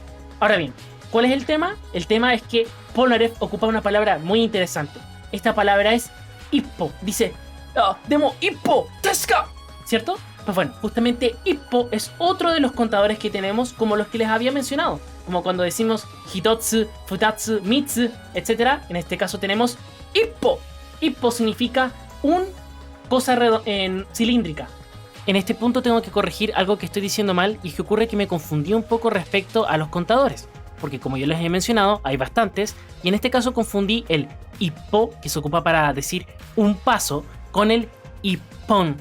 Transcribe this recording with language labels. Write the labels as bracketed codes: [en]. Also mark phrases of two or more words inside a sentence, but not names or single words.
[es] Ahora bien, ¿Cuál es el tema? El tema es que Polnareff ocupa una palabra muy interesante. Esta palabra es ippo. Dice, [ja] でも一歩、テスカ, [es] ¿cierto? Pues bueno, justamente ippo es otro de los contadores que tenemos, como los que les había mencionado. Como cuando decimos [ja] 一つ、二つ、三つ, [es] etc. En este caso tenemos ippo. Ippo significa un cosa cilíndrica. En este punto tengo que corregir algo que estoy diciendo mal, y es que ocurre que me confundí un poco respecto a los contadores. Porque como yo les he mencionado, hay bastantes, y en este caso confundí el ippo, que se ocupa para decir un paso, con el ippon.